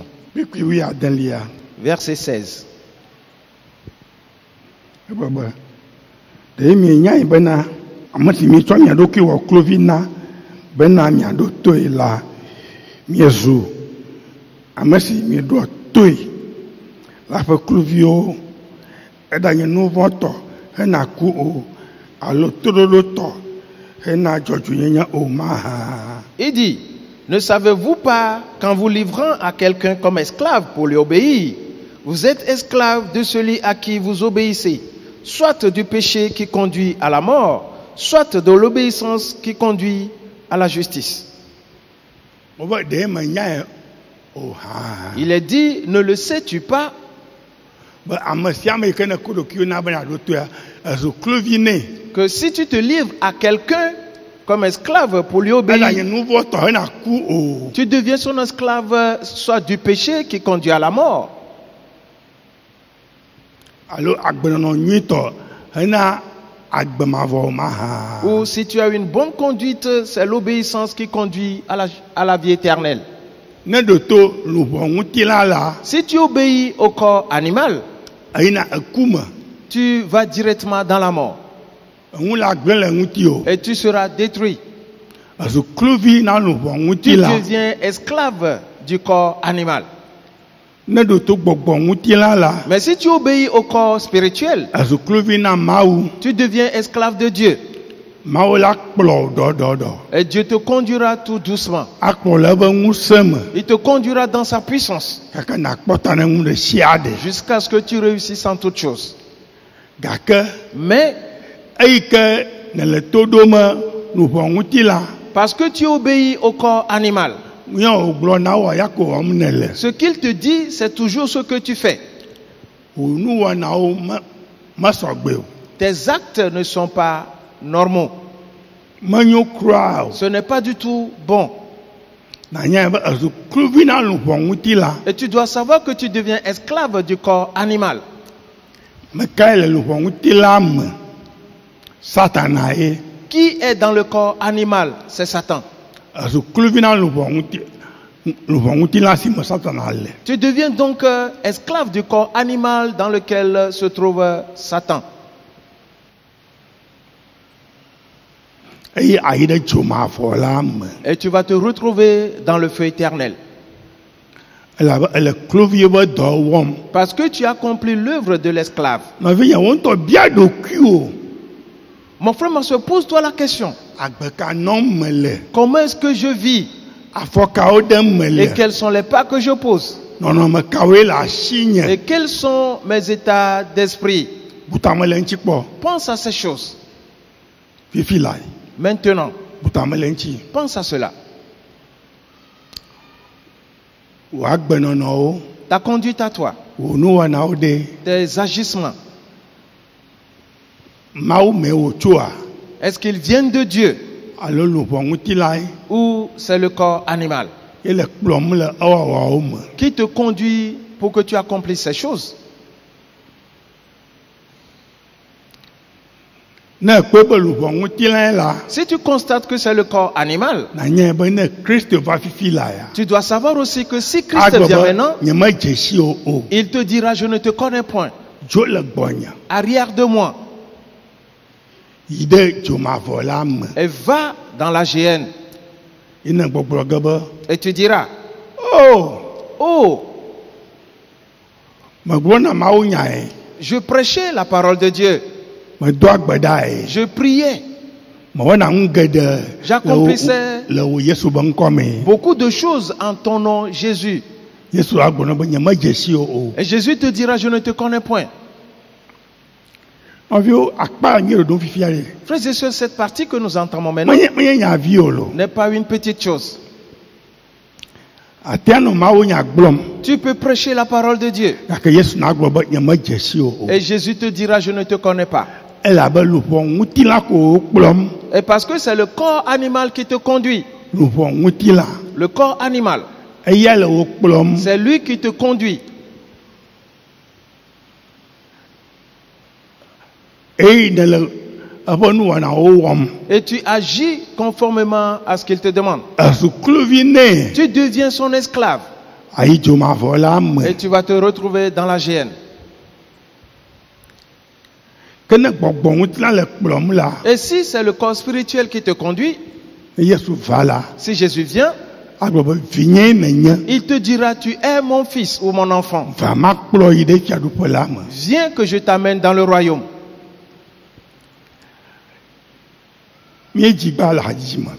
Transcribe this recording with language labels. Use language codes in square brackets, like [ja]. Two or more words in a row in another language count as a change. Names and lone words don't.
[ee] kpikpi wi adelia. [fr] Verset 16. [ee] Ebebe ɖe mienya yi bena ame si mi tsɔ mia ɖokui wɔ klovi na bena miaɖo toe la miezu ame si mi ɖoa toe la ƒe kloviwo eɖanye nu vɔ̃ tɔ hena ku o alo toɖoɖo tɔ hena dzɔdzɔenyenye o mahã. [fr] Il dit, ne savez-vous pas qu'en vous livrant à quelqu'un comme esclave pour lui obéir, vous êtes esclave de celui à qui vous obéissez, soit du péché qui conduit à la mort, soit de l'obéissance qui conduit à la justice. [ee] Wobe ɖe menya o hã. [fr] Il est dit, ne le sais-tu pas [ee] Be ame sia ame yi ke ne ko ɖokuiwo na bena ɖo toea ezu klovi nɛ. [fr] que si tu te livres à quelqu'un comme esclave pour lui [ee] Eɖanye [fr] obéir, [ee] nu vɔ̃ tɔ hena ku o. [fr] tu deviens son esclave, soit du péché qui conduit à la mort, [ee] Alo agbenɔnɔ nyuitɔ hena agbemavɔ mahã. [fr] ou si tu as une bonne conduite, c'est l'obéissance qui conduit à la vie éternelle. [ee] Ne ɖo to luʋɔ ŋuti la [fr] Si tu obéis au corps animal, [ee] eyina eku me. [fr] tu vas directement dans la mort [ee] Eŋu la gblẽ le ŋuti o. [fr] et tu seras détruit. [ee] Ezu klovi na luʋɔ ŋuti [fr] Tu [ee] la. [fr] deviens esclave du corps animal. [ee] Ne ɖo to gbɔgbɔ ŋuti la. [fr] Mais si tu obéis au corps spirituel, [ee] Ezu klovi na Mawu. [fr] tu deviens esclave de Dieu. [ee] Mawu la kplɔ ɖɔɖɔɖɔ. [fr] Et Dieu te conduira tout doucement. [ee] Akplɔ le eƒe ŋusẽ me. [fr] Il te conduira dans sa puissance [ee] Gake nakpɔta ne ŋu ɖe sia ɖe. [fr] jusqu'à ce que tu réussisses en toutes choses. [ee] Gake [fr] Mais [ee] eyi ke ne le to ɖom luʋɔ ŋuti la. [fr] parce que tu obéis au corps animal, [ee] Míɔ wògblɔ na wò ya ko wɔm ne le. [fr] ce qu'il te dit, c'est toujours ce que tu fais. [ee] Wò nuwɔnawo mesɔgbe o. [fr] Tes actes ne sont pas normaux. [ee] Menyo kura o. [fr] Ce n'est pas du tout bon. [ee] Nanya be ezu klovi na luʋɔ ŋuti la. [fr] Et tu dois savoir que tu deviens esclave du corps animal. [ee] Mekae le luʋɔ ŋuti la me. Satana ye. [fr] Qui est dans le corps animal? C'est Satan. [ee] Ezu klovi na luʋɔ ŋuti la si me Satana le. [fr] Tu deviens donc esclave du corps animal dans lequel se trouve Satan. [ee] Eye ayi ɖe dzomavɔ la me. [fr] Et tu vas te retrouver dans le feu éternel. [ee] Elabe ele klovi be dɔ wɔm. [fr] Parce que tu as accompli l'œuvre de l'esclave. [ee] Nɔvinye wo ŋutɔ bia ɖokuiwo. [fr] Mon frère, ma soeur, pose-toi la question. [ee] Agbe ka nɔm me le. [fr] Comment est-ce que je vis? [ee] afɔkawo ɖe me [fr] Et [ee] le [fr] quels sont les pas que je pose? [ee] nɔnɔmekawoe le asi nye [fr] Et quels sont mes états d'esprit? [ee] butame le ŋuti kpɔ [fr] Pense à ces choses. [ee] fifi la [fr] Maintenant, [ee] butame le ŋuti [fr] pense à cela. [ee] wò agbenɔnɔwo [fr] Ta conduite à toi, [ee] wò nuwɔnawo ɖe [fr] tes agissements, [ee] mawu me wòtsoa [fr] est-ce qu'ils viennent de Dieu [ee] alo luʋɔ ŋutilae [fr] ou c'est le corps animal [ee] ele kplɔm le ewɔwɔwo me [fr] qui te conduit pour que tu accomplisses ces choses? [ee] ne ekpe be luʋɔ ŋutilae la [fr] Si tu constates que c'est le corps animal, [ee] nanye be ne Kristo va fifi la ya [fr] tu dois savoir aussi que si Christ [ee] agbe [fr] vient [ee] be [fr] maintenant, [ee] nyemedze si o [fr] il te dira, je ne te connais point. [ee] dzo le gbɔnye [fr] Arrière de moi [ee] yi ɖe dzomavɔ la me [fr] et va dans la géhenne. [ee] yine gbɔgblɔ ge be [fr] Et tu diras, o oh, [ee] megblɔna mawu nyae [fr] je prêchais la parole de Dieu. [ee] medo agbe ɖae [fr] Je priais. [ee] mewɔna ŋu geɖe [fr] J'accomplissais [ee] le wo Yesu be ŋkɔ me [fr] beaucoup de choses en ton nom, Jésus. [ee] Yesu agblɔ be nyemedze si o [fr] Et Jésus te dira, je ne te connais point. [ee] nɔviwo akpa nye ɖoɖo fifia ɖe [fr] Frères et sœurs, cette partie que nous entamons maintenant [ee] menye nya vi o lo [fr] n'est pas une petite chose. [ee] atea nɔ mawu nya gblɔm [fr] Tu peux prêcher la parole de Dieu. [ee] gake Yesu na gblɔ be nyemedze si o [fr] Et Jésus te dira, je ne te connais pas. [ee] elabe luʋɔ ŋutila ko wokplɔm [fr] Et parce que c'est le corps animal qui te conduit. [ee] luʋɔ ŋutila [fr] Le corps animal, [ee] eya le wokplɔm [fr] c'est lui qui te conduit. [ee] eye ne le eƒe nuwɔnawo wɔm [fr] Et tu agis conformément à ce qu'il te demande. [ee] esukluvi nɛ [fr] Tu deviens son esclave. [ee] ayi dzomavɔ la me [fr] Et tu vas te retrouver dans la géhenne. [ee] ke ne gbɔgbɔ ŋutila le kplɔm la [fr] Et si c'est le corps spirituel qui te conduit, [ee] ne Yesu va la [fr] si Jésus vient, [ee] agblɔ be vinye nenye [fr] il te dira, tu es mon fils ou mon enfant. [ee] va makplɔ yi ɖe fiaɖuƒe la me [fr] Viens que je t'amène dans le royaume. [ee] míedzi gba le hadzidzi me